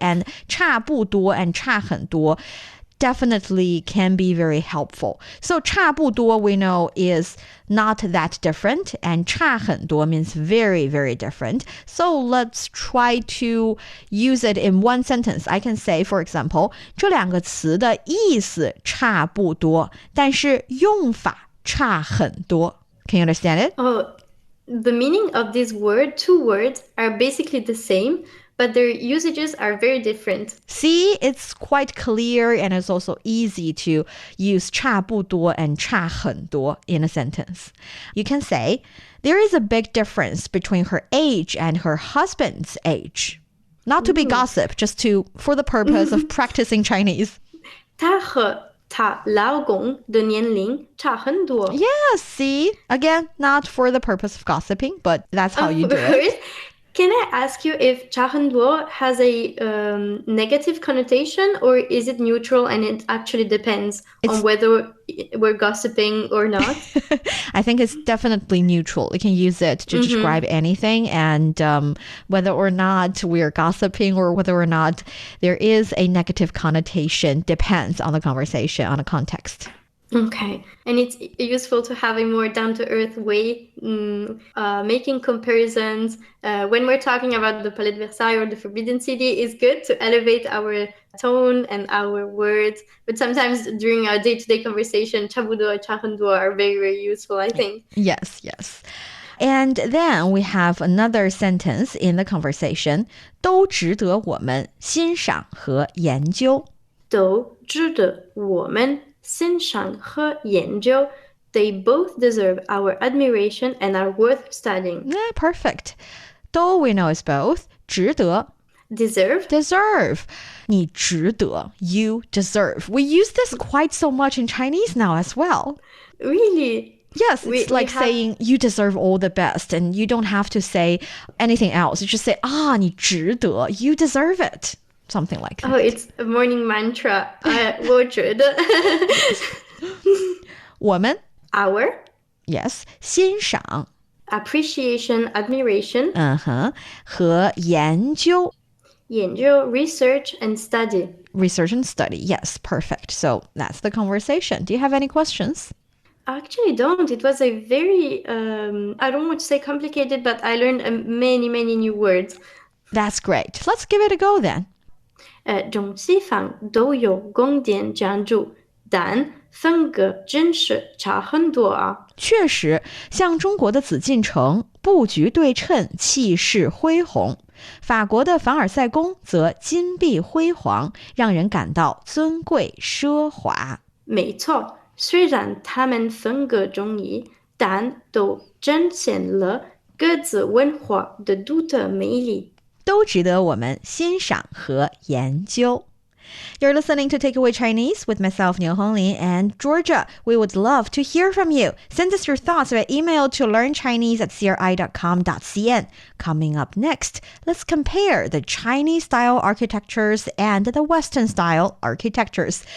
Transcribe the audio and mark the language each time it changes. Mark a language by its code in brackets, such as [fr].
[en] And 差不多 and 差很多 definitely can be very helpful. So 差不多 we know is not that different, and 差很多 means very, very different. So let's try to use it in one sentence. I can say, for example, [zh] 这两个词的意思差不多，但是用法差很多。 [en] Can you understand it? Oh, the meaning of this word, two words, are basically the same, but their usages are very different. See, it's quite clear and it's also easy to use 差不多 and 差很多 in a sentence. You can say, there is a big difference between her age and her husband's age. Not to be gossip, just for the purpose of practicing Chinese. [zh] 她和她老公的年龄差很多. [en] Yes, see? Again, not for the purpose of gossiping, but that's how you do it. Can I ask you if 差很多 has a negative connotation, or is it neutral and it actually depends on whether we're gossiping or not? I think it's definitely neutral. You can use it to describe anything, and whether or not we're gossiping or whether or not there is a negative connotation depends on the conversation, on the context. Okay. And it's useful to have a more down-to-earth way, making comparisons. When we're talking about the Palais de Versailles or the Forbidden City, it's good to elevate our tone and our words. But sometimes during our day-to-day conversation, 差不多, 差很多 are very, very useful, I think. Yes, yes. And then we have another sentence in the conversation, [zh] 都值得我们欣赏和研究。都值得我们欣赏和研究. [en] They both deserve our admiration and are worth studying. Perfect. 都 we know is both. 值得 Deserve. Deserve. [zh] 你值得. [en] You deserve. We use this quite so much in Chinese now as well. Really? Yes, it's like saying you deserve all the best and you don't have to say anything else. You just say, [zh] 你值得. [en] You deserve it. Something like that. Oh, it's a morning mantra. [zh] 我觉得。我们 [en] Our. Yes. 欣赏 Appreciation, admiration. [zh] 和研究 [en] 研究 research and study. Research and study. Yes, perfect. So that's the conversation. Do you have any questions? I actually don't. It was a very, I don't want to say complicated, but I learned many, many new words. That's great. Let's give it a go then. [zh] 中西方都有宫殿建筑，但风格真是差很多啊。确实，像中国的紫禁城，布局对称，气势恢宏；法国的凡尔赛宫则金碧辉煌，让人感到尊贵奢华。没错，虽然它们风格迥异，但都展现了各自文化的独特魅力。都值得我们欣赏和研究。 [en] You're listening to Takeaway Chinese with myself, Niu Honglin, and Georgia. We would love to hear from you. Send us your thoughts by email to learnchinese@cri.com.cn. Coming up next, let's compare the Chinese-style architectures and the Western-style architectures.